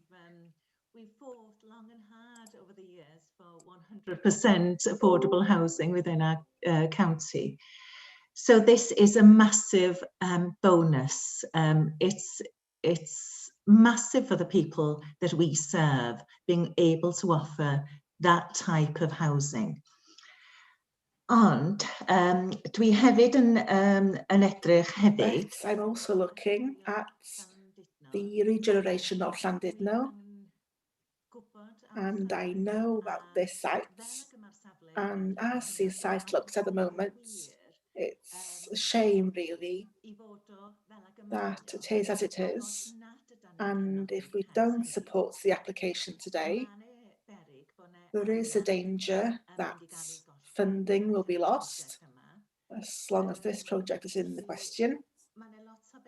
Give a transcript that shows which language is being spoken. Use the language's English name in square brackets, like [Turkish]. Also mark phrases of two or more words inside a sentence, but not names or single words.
[English] We've fought long and hard over the years for 100% affordable housing within our county. So this is a massive bonus. It's massive for the people that we serve, being able to offer that type of housing. [Welsh] Ond dwi hefyd yn edrych hefyd. [English] But I'm also looking at the regeneration of Llandudno, and I know about this site, and as the site looks at the moment, it's a shame really that it is as it is, and if we don't support the application today, there is a danger that funding will be lost as long as this project is in the question.